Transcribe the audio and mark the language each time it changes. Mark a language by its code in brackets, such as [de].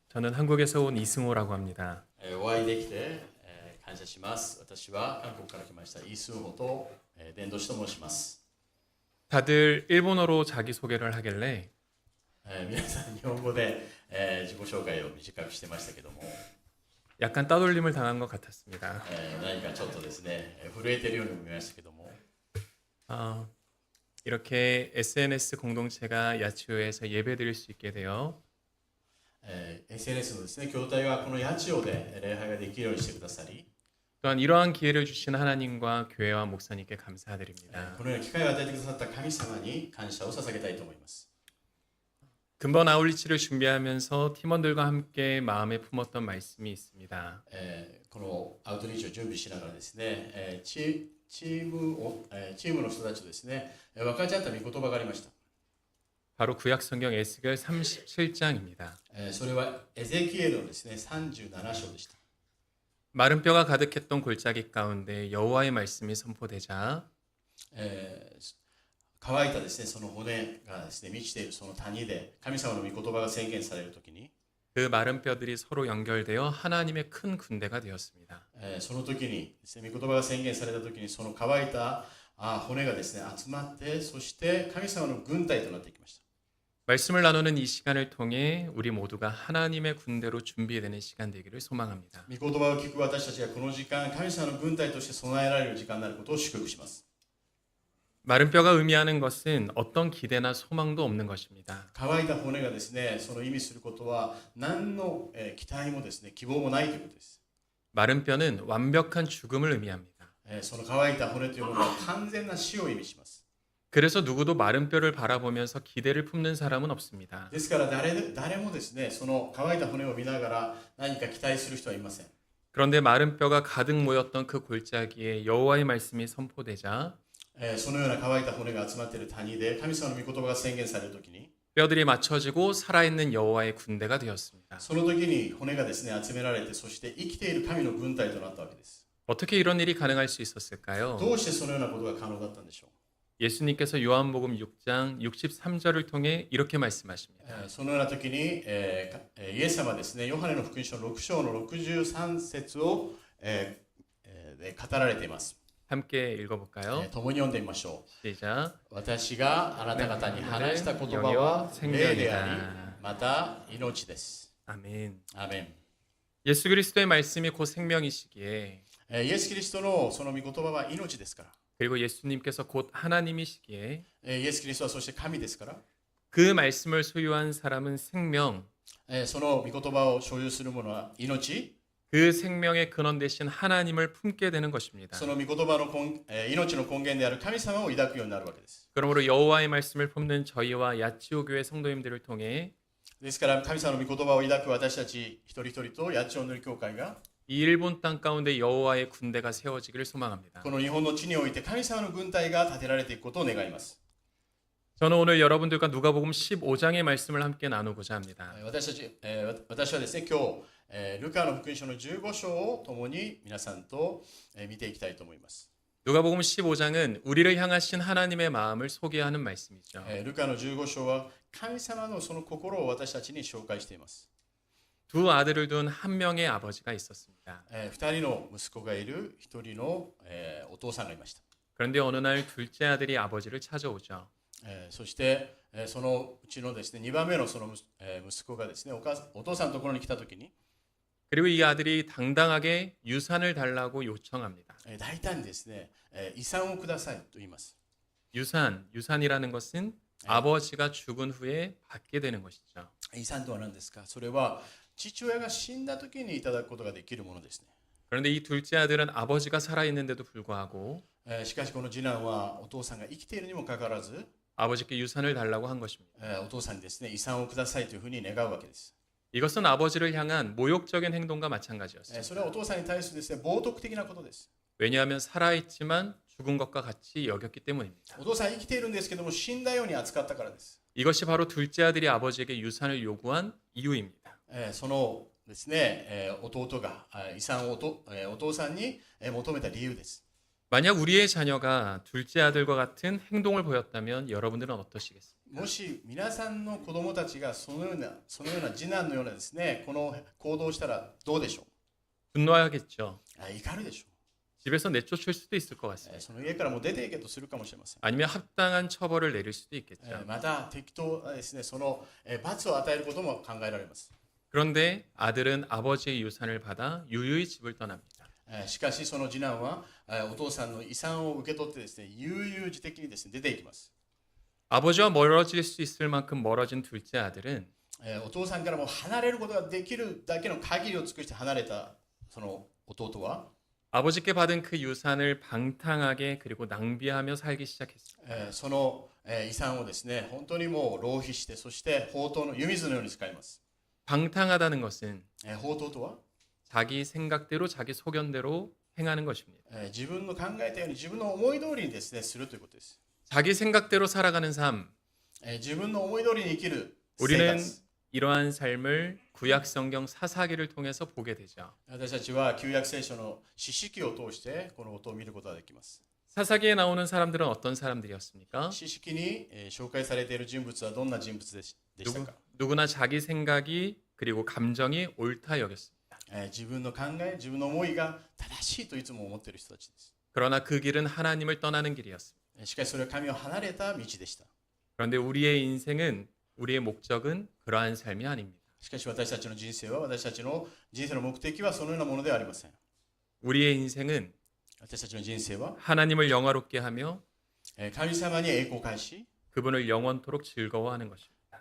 [ko] 저는 한국에서 온 이승호라고 합니다. [ja] お会いできて、感謝します。私は韓国から来ましたイ・スンホと、伝道師と申します。 [ko] 다들 일본어로 자기소개를 하길래 [ja] 皆さん日本語で、自己紹介を短くしてましたけども [ko] 약간 따돌림을 당한 것 같았습니다. [ja] 何かちょっとですね、震えてるようにも見えましたけども [ko] 이렇게 SNS 공동체가 야치오에서 예배드릴 수 있게 되어 [ja] SNS のですね、教会はこの八千代で礼拝ができるようにしてくださり [ko] 또한 이러한 기회를 주신 하나님과 교회와 목사님께 감사드립니다. [ja] このような機会を与えてくださった神様に感謝を捧げたいと思います。 [ko] 근본 아울리치를 준비하면서 팀원들과 함께 마음에 품었던 말씀이 있습니다. [ja] このアウトリーチを準備しながらですね、チームの人たちとですね、分かち合った御言葉がありました。 [ko] 바로 구약성경 에스겔 37장입니다. [ja] それはエゼキエルのですね、37章でした。 [ko] 마른 뼈가 가득했던 골짜기 가운데 여호와의 말씀이 선포되자 [ja] 乾いたですね、その骨がですね、満ちているその谷で神様の御言葉が宣言されるときに [ko] 그 마른 뼈들이 서로 연결되어 하나님의 큰 군대가 되었습니다. [ja] その時にですね、御言葉が宣言された時にその乾いた骨がですね、集まってそして神様の軍隊となっていきました。 [ko] 말씀을 나누는 이 시간을 통해 우리 모두가 하나님의 군대로 준비되는 시간 되기를 소망합니다. [ja] 御言葉を聞く私たちがこの時間、神様の軍隊として備えられる時間になることを祝福します。 [ko] 마른 뼈가 의미하는 것은 어떤 기대나 소망도 없는 것입니다. [ja] 乾いた骨がですね、その意味することは何の期待もですね、希望もないということです。 [ko] 마른 뼈는 완벽한 죽음을 의미합니다. [ja] その乾いた骨というものは完全な死を意味します。 [ko] 그래서 누구도 마른 뼈를 바라보면서 기대를 품는 사람은 없습니다. [ja] ですから誰もですね、その乾いた骨を見ながら何か期待する人はいません。 [ko] 그런데 마른 뼈가 가득 모였던 그 골짜기에 여호와의 말씀이 선포되자 [ja] そのような乾いた骨が集まっている谷で神様の御言葉が宣言されるときに [ko] 뼈들이 맞춰지고 살아있는 여호와의 군대가 되었습니다. [ja] その時に骨がですね集められてそして生きている神の軍隊となったわけです。 [ko] 어떻게 이런 일이 가능할 수 있었을까요? [ja] どうしてそのようなことが可能だったんでしょう。 [ko] 예수님께서 요한복음 6장 63절을 통해 이렇게 말씀하십니다. [ja] そのような時に、イエス様はですねヨハネの福音書6章の63節を、で語られています。 [ko] 함께 읽어볼까요? [ja] 共に読んでみましょう。 [ko] 시작. [ja] 私があなた方に話した言葉は霊でありまた命です。 [ko] 아멘. [ja] アーメン。 [ko] 예수 그리스도의 말씀이 곧 생명이시기에 [ja] イエス・キリストのその御言葉は命ですから。 [ko] 그리고 예수님께서 곧 하나님이시기에 [ja] イエス・キリストはそして神ですから。 [ko] 그 말씀을 소유한 사람은 생명 [ja] その御言葉を所有する者は命。 [ko] 그 생명의 근원 되신 하나님을 품게 되는 것입니다. [ja] その御言葉の命の根源である神様を抱くようになるわけです。 [ko] 그러므로 여호와의 말씀을 품는 저희와 야치오 교회 성도님들을 통해 [ja] ですから神様の御言葉を抱く私たち一人一人と八千代のり教会が [ko] 이 일본 땅 가운데 여호와의 군대가 세워지기를 소망합니다. [ja] この日本の地において神様の軍隊が建てられていくことを願います。 [ko] 저는 오늘 여러분들과 누가복음 15장의 말씀을 함께 나누고자 합니다. [ja] 私はですね今日ルカの福音書の15章を共に皆さんと見ていきたいと思います。 [ko] 누가복음 15장은 우리를 향하신 하나님의 마음을 소개하는 말씀이죠. [ja] ルカの15章は神様のその心を私たちに紹介しています。 [ko] 두 아들을 둔 한 명의 아버지가 있었습니다. [ja] 2人の息子がいる1人のお父さんがいました。 [ko] 그런데 어느 날 둘째 아들이 아버지를 찾아오죠. [ja] そしてそのうちのですね2番目のその息子がですねお父さんのところに来たときに [ko] 그리고 이 아들이 당당하게 유산을 달라고 요청합니다. [ja] 大胆にですね遺産をくださいと言います。 [ko] 유산이라는 것은 아버지가 죽은 후에 받게 되는 것이죠. [ja] 遺産とは何ですか。それは父親が死んだ時にいただくことができるものですね。 [ko] 그런데 이 둘째 아들은 아버지가 살아 있는데도 불구하고 [ja] しかしこの次男はお父さんが生きているにもかかわらず [ko] 아버지께 유산을 달라고 한 것입니다. [ja] お父さんにですね遺産をくださいというふうに願うわけです。 [ko] 이것은 아버지를 향한 모욕적인 행동과 마찬가지였습니다. [ja] それはお父さんに対するですね冒涜的なことです。 [ko] 왜냐하면 살아있지만 죽은 것과 같이 여겼기 때문입니다. [ja] お父さん生きているんですけども死んだように扱ったからです。 [ko] 이것이 바로 둘째 아들이 아버지에게 유산을 요구한 이유입니다. [ja] そのですね弟が遺産をお父さんに求めた理由です。 [ko] 만약 우리의 자녀가 둘째 아들과 같은 행동을 보였다면 여러분들은 어떠시겠습니까? [ja] もし皆さんの子供たちがそのような次男のようなですねこの行動をしたらどうでしょう。 [ko] 분노하겠죠. [ja] 怒るでしょう。 [ko] 집에서 내쫓을 수도 있을 것 같습니다. [ja] その家からも出ていけとするかもしれません。 [ko] 아니면 합당한 처벌을 내릴 수도 있겠죠. [ja] また適当ですねその罰を与えることも考えられます。 [ko] 그런데 아들은 아버지의 유산을 받아 유유히 집을 떠납니다. [ja] しかしその次男はお父さんの遺産を受け取ってですね悠々自適にですね出ていきます。 [ko] 아버지와 멀어질 수 있을 만큼 멀어진 둘째 아들은 [ja] お父さんからも離れることができるだけの限りを尽くして離れたその弟は [ko] 아버지께 받은 그 유산을 방탕하게 그리고 낭비하며 살기 시작했습니다. [ja] その遺産をですね本当にもう浪費してそして放蕩の湯水のように使います。 [ko] 방탕하다는 것은 [ja] 放蕩とは [ko] 자기 생각대로 자기 소견대로 행하는 것입니다. [ja] 自分の考えたように自分の思い通りにですねするということです。 [ko] 자기 생각대로 살아가는 삶. [ja] 自分の思い通りに生きる生 [ko] 우리는 [ja] 活。 [ko] 이러한 삶을 구약 성경 사사기를 통해서 보게 되죠. [ja] 私たちは旧約聖書の詩式を通してこのことを見ることができます。 [ko] 사사기에 나오는 사람들은 어떤 사람들이었습니까? [ja] 詩式に紹介されている人物はどんな人物でしたか。 [ko] 누구나 자기 생각이 그리고 감정이 옳다 여겼습니다. [ja] 自分の考え、自分の思いが正しいといつも思っている人たちです。 [ko] 그러나 그 길은 하나님을 떠나는 길이었습니다. [ja] しかしそれは神を離れた道でした。 [ko] 그런데 우리의 인생은 우리의 목적은 그러한 삶이 아닙니다. [ja] しかし私たちの人生は私たちの人生の目的はそのようなものではありません。 [ko] 우리의 인생은 [ja] 私たちの人生は [ko] 하나님을 영화롭게 하며 [ja] 神様に栄光を返し [ko] 그분을 영원토록 즐거워하는 것입니다.